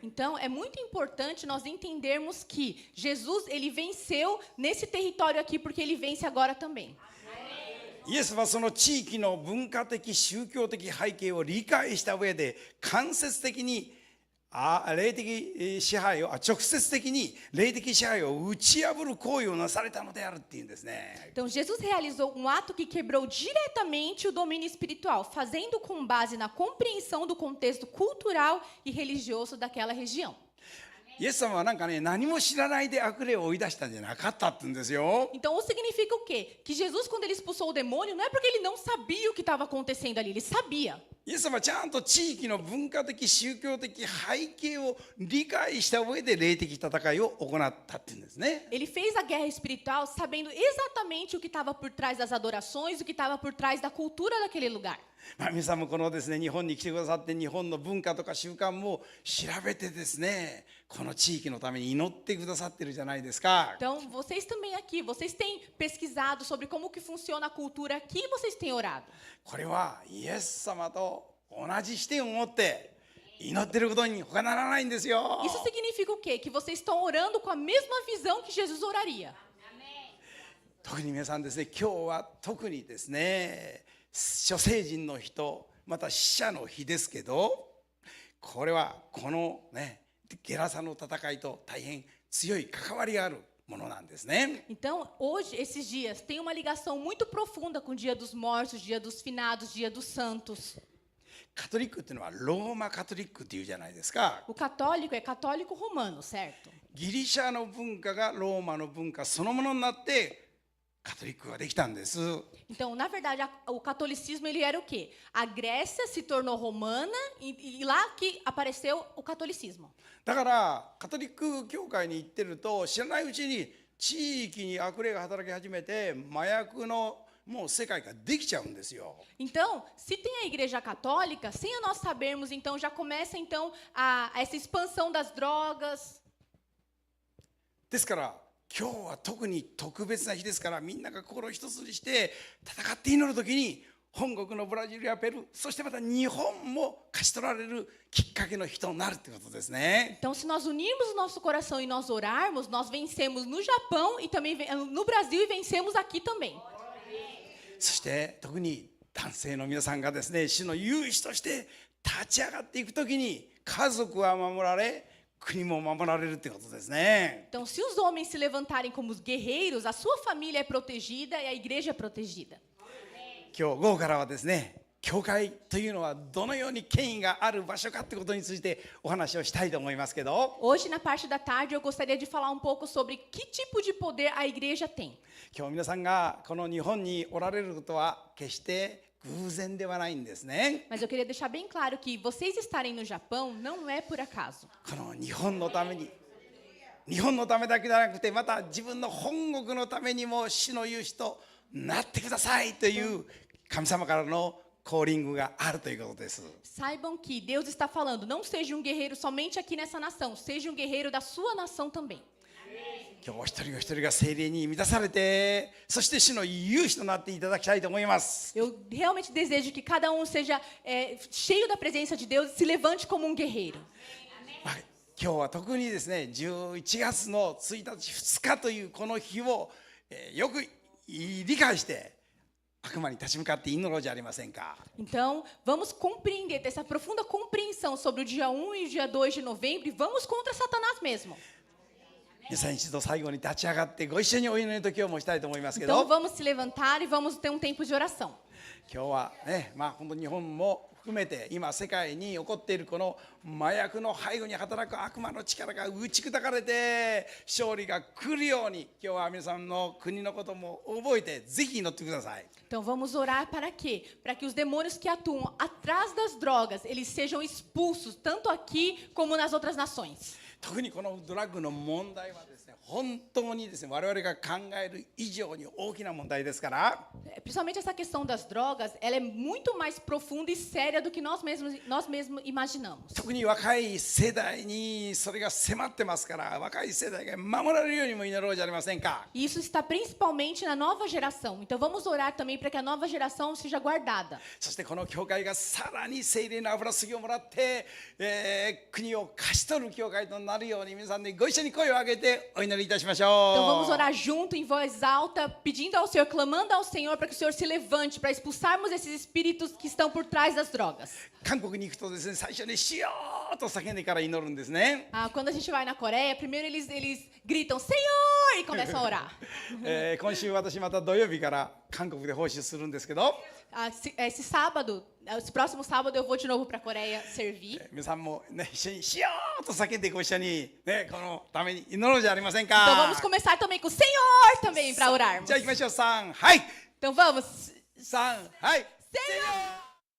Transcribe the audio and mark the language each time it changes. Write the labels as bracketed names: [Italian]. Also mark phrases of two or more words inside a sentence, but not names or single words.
[Portuguese] Então, é muito importante nós entendermos que Jesus, ele venceu nesse território aqui, porque ele vence agora também. [Japanese] イエスはその地域の文化的宗教的背景を理解した上で間接的に霊的支配を直接的に霊的支配を打ち破る行為をなされたのであるっていうんですね。 [Portuguese] Então, Jesus realizou um ato que quebrou diretamente o domínio espiritual, fazendo com base na compreensão do contexto cultural e religioso daquela região. [Japanese] イエス様はなんかね、何も知らないで悪霊を追い出したんじゃなかったって言うんですよ。 [Portuguese] Então, significa o quê? Que Jesus, quando ele expulsou o demônio, não é porque ele não sabia o que estava acontecendo ali, ele sabia. [Japanese] イエス様はちゃんと地域の文化的宗教的背景を理解した上で霊的戦いを行ったって言うんですね。 [Portuguese] Ele fez a guerra espiritual sabendo exatamente o que estava por trás das adorações, o que estava por trás da cultura daquele lugar. [Japanese] 皆さんもこのですね、日本に来てくださって日本の文化とか習慣も調べてですね、この地域のために祈ってくださってるじゃないですか。 [Portuguese] Então, vocês também aqui, vocês têm pesquisado sobre como que funciona a cultura aqui e vocês têm orado. [Japanese] これはイエス様と同じ視点を持って祈ってることに他ならないんですよ。 [Portuguese] Isso significa o quê? Que vocês estão orando com a mesma visão que Jesus oraria. [Japanese] 特に皆さんですね、今日は特にですね、諸聖人の日とまた死者の日ですけど、これはこのねゲラサの戦いと大変強い関わりがあるものなんですね。 [Portuguese] Então, hoje, esses dias, tem uma ligação muito profunda com o Dia dos Mortos, Dia dos Finados, Dia dos Santos. [Japanese] カトリックっていうのはローマカトリックっていうじゃないですか。 [Portuguese] O católico é católico romano, certo? [Japanese] ギリシャの文化がローマの文化そのものになってカトリックができたんです。 [Portuguese] Então, na verdade, o catolicismo ele era o quê? A Grécia se tornou romana e lá que apareceu o catolicismo. [Japanese] だからカトリック教会に行ってると知らないうちに地域に悪霊が働き始めて麻薬のもう世界ができちゃうんですよ。 [Portuguese] Então, se tem a igreja católica, sem nós sabermos, então já começa então essa expansão das drogas. [Japanese] ですから今日は特に特別な日ですから、みんなが心一つにして戦って祈るときに本国のブラジルやペルー、そしてまた日本も勝ち取られるきっかけの日となるということですね。 [Portuguese] Então, se nós unirmos o nosso coração e nós orarmos, nós vencemos no Japão e também no Brasil e vencemos aqui também. [Japanese] そして特に男性の皆さんがですね、主の勇士として立ち上がっていくときに家族は守られ、国も守られるということですね。 [Portuguese] Então, se os homens se levantarem como os guerreiros, a sua família é protegida e a igreja é protegida. [Japanese] 今日午後からはですね、教会というのはどのように権威がある場所かということについてお話をしたいと思いますけど、 [Portuguese] Hoje, na parte da tarde, eu gostaria de falar um pouco sobre que tipo de poder a igreja tem. [Japanese] 今日皆さんがこの日本におられることは決して偶然ではないんですね。 [Portuguese] Mas eu queria deixar bem claro que vocês estarem no Japão não é por acaso. [Japanese] この日本のために、日本のためだけじゃなくて、また自分の本国のためにも主の言う人なってくださいという神様からのコーリングがあるということです。 [Portuguese] Saibam que Deus está falando, não seja um guerreiro somente aqui nessa nação, seja um guerreiro da sua nação também. [Japanese] 今日お一人お一人が聖霊に満たされて、そして主の言う人となっていただきたいと思います。 [Portuguese] Eu realmente desejo que cada um seja cheio da presença de Deus e se levante como um guerreiro. [Japanese] 今日は特にですね、11月の1日2日というこの日を、よく理解して悪魔に立ち向かって祈ろうじゃありませんか。 [Portuguese] Então, vamos compreender, ter essa profunda compreensão sobre o dia 1 e o dia 2 de novembro e vamos contra Satanás mesmo. [Japanese] 皆さん一度最後に立ち上がってご一緒にお祈りの時を申したいと思いますけ [Portuguese] Então, [Japanese] ど、 [Portuguese] vamos se levantar e vamos ter um tempo de oração. [Japanese] 今日はね、本当に日本も含めて今世界に起こっているこの麻薬の背後に働く悪魔の力が打ち砕かれて勝利が来るように、今日は皆さんの国のことも覚えてぜひ祈ってください。 [Portuguese] Então, vamos orar para quê? Para que os demônios que atuam atrás das drogas, eles sejam expulsos, tanto aqui como nas outras nações. [Japanese] 特にこのドラッグの問題はですね、本当にですね、我々が考える以上に大きな問題ですから、 [Portuguese] Principalmente essa questão das drogas, ela é muito mais profunda e séria do que nós mesmos imaginamos. [Japanese] 特に若い世代にそれが迫ってますから、若い世代が守られるようにも祈ろうじゃありませんか。 [Portuguese] E isso está principalmente na nova geração. Então vamos orar também para que a nova geração seja guardada. [Japanese] そしてこの教会がさらに聖霊の油注ぎをもらって、国を勝ち取る教会となるように、皆さんでご一緒に声を上げてお祈りいたしましょう。 [Portuguese] Então vamos orar junto em voz alta, pedindo ao Senhor, clamando ao Senhor para que o Senhor se levante, para expulsarmos esses espíritos que estão por trás das drogas. [Japanese] 韓国に行くとですね、最初にしようと叫んでから祈るんですね。 [Portuguese] Quando a gente vai na Coreia, primeiro eles gritam Senhor e começam a orar. [Japanese] 今週私また土曜日から韓国で奉仕するんですけど、 [Portuguese] Esse próximo sábado eu vou de novo para a Coreia servir. [Japanese] 皆さんもね、一緒にしようと叫んでご一緒にね、このために祈ろうじゃありません [Portuguese] Então [Japanese] か。 [Portuguese] vamos começar também com o Senhor também para orarmos. [Japanese] じゃあ行きましょう。3、はい。 [Portuguese] Então vamos. [Japanese] 3、はい。 [Portuguese] Senhor!